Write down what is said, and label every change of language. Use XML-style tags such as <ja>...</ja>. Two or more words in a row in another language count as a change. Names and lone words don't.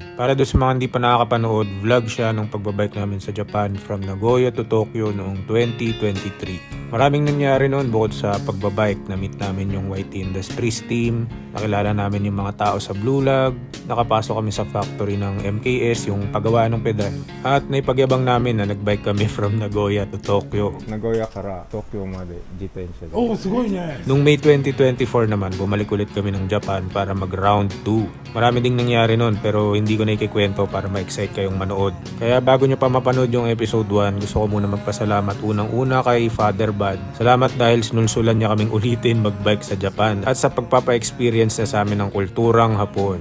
<tl>Para doon sa mga hindi pa nakakapanood, vlog siya nung pagbabike namin sa Japan from Nagoya to Tokyo noong 2023. Maraming nangyari noon bukod sa pagbabike. Na-meet namin yung YT Industries team, nakilala namin yung mga tao sa Blue Log, nakapasok kami sa factory ng MKS, yung paggawa ng pedal. At naipagyabang namin na nagbike kami from Nagoya to Tokyo.</tl> <ja>名古屋から東京まで自転車で。おお、すごいね。</ja> <tl>Noong May 2024 naman, bumalik ulit kami ng Japan para mag round 2. Marami ding nangyari noon pero hindi ko na ikikwento para ma-excite kayong manood. Kaya bago nyo pa mapanood yung episode 1, gusto ko muna magpasalamat unang-una kay Father Bad. Salamat dahil sinulsulan niya kaming ulitin magbike sa Japan at sa pagpapa-experience niya sa amin ng kulturang Hapon.</tl>